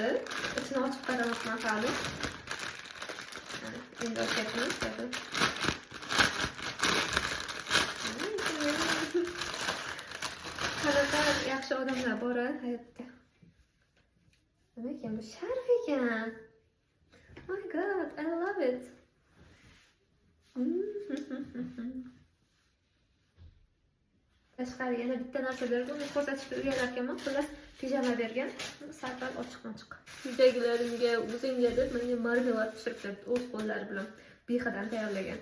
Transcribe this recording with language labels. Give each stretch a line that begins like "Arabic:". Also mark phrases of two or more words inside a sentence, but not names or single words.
Uzbek: Ichini ochib qarayapman hali. Endi ochyapmiz. Qanaqa yaxshi odamlar bor hayotda. Nima ekan bu? Sharf ekan.
English: Oh my god, I love it.
Uzbek: Tashqari yana bitta narsa berdi. Uni ko'rsatishga uyalarkanman. Xullas, pijama bergan. Sal-pal ochiq-ochiq. Uydagilarimga, o'zingga deb menga marmelad pishirib berdi o'z qo'llari bilan. Behidan tayyorlagan.